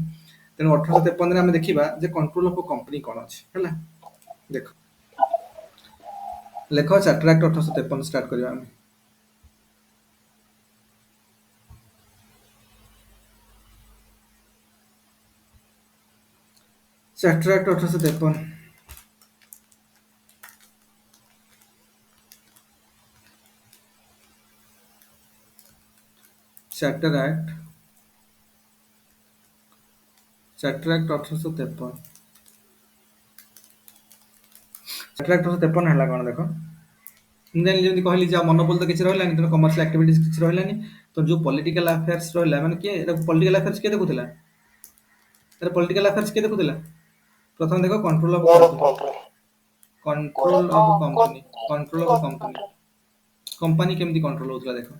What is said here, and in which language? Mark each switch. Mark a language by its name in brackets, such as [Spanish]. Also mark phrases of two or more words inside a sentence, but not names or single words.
[Odia] ତେଣୁ 1853 ରେ ଆମେ ଦେଖିବା ଯେ [English] control of company [Odia] କଣ ଅଛି ହେଲା। ଦେଖ ଲେଖ ଚାର୍ଟର ଆକ୍ଟ 1853 ଷ୍ଟାର୍ଟ କରିବା ଆମେ। ଚାର୍ଟର ଆକ୍ଟ 1853। चार्टर एक्ट 1853। [Hindi] चार्टर एक्ट 1853 है कौन देख [Odia] ମୁଁ ଜାଣିଲି ଯେମିତି କହିଲି ଯେ ମନୋପଲି ତ କିଛି ରହିଲାନି, ତେଣୁ [English] commercial activities [Odia] କିଛି ରହିଲାନି। ତ ଯୋଉ [English] political affairs [Odia] ରହିଲା ମାନେ କିଏ ଏଟା [English] political affairs [Odia] କିଏ ଦେଖୁଥିଲା? ଏଟା [English] political affairs [Odia] କିଏ ଦେଖୁଥିଲା? ପ୍ରଥମେ ଦେଖ [English] control of control, control of company, control of company, company [Odia] କେମିତି କଣ୍ଟ୍ରୋଲ ହଉଥିଲା ଦେଖ।